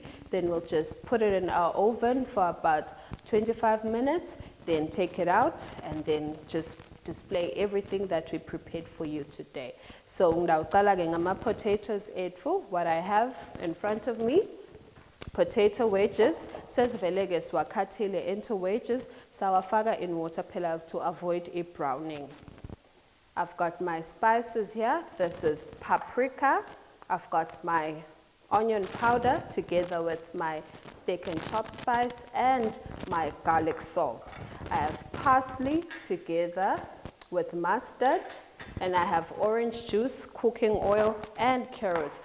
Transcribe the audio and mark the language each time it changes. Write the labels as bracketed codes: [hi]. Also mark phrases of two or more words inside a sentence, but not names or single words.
[en] Then we'll just put it in our oven for about 25 minutes. Then take it out and then just display everything that we prepared for you today. [ss] So ngidawucala-ke ngama-potatoes etfu. [en] What I have in front of me, potato wedges, [ss] sesiveleke siwakhathile [en] into wedges, sawafaka in water phela to avoid a browning. I've got my spices here. This is paprika. I've got my onion powder together with my steak and chop spice and my garlic salt. I have parsley together with mustard, and I have orange juice, cooking oil, and carrots.